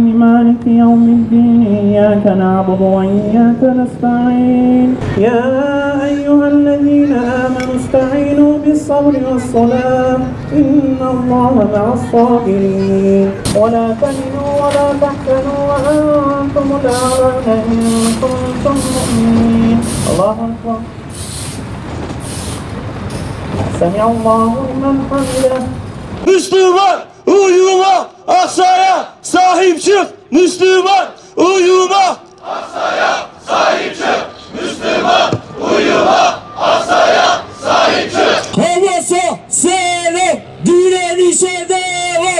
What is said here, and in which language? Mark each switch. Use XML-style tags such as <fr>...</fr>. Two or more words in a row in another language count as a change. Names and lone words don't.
<ar>مالك يوم الدين إياك نعبد وإياك نستعين يا أيها الذين آمنوا استعينوا بالصبر والصلاة إن الله مع الصابرين ولا تهنوا ولا تحزنوا وأنتم الأعلون إن كنتم مؤمنين الله أكبر سمع الله لمن حمده</ar> <tr>Müslüman uyuma, aksaya sahip çık. Müslüman uyuma, aksaya sahip çık. Müslüman uyuma, aksaya sahip çık. Hamas'a selam, direnişe devam.</tr>